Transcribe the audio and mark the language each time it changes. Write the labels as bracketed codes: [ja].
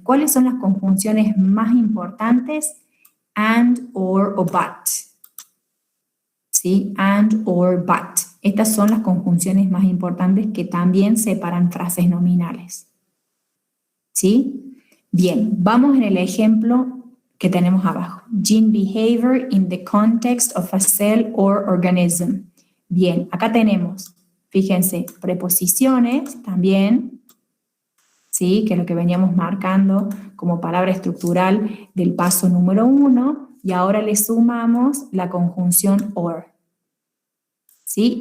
[es] ¿Cuáles son las conjunciones más importantes? And, or o but. ¿Sí? And, or, but. Estas son las conjunciones más importantes que también separan frases nominales. ¿Sí? Bien, vamos en el ejemplo que tenemos abajo. [en] Gene behavior in the context of a cell or organism. [es] Bien, acá tenemos, fíjense, preposiciones también, ¿sí? Que es lo que veníamos marcando como palabra estructural del paso número 1, y ahora le sumamos la conjunción or. ¿Sí?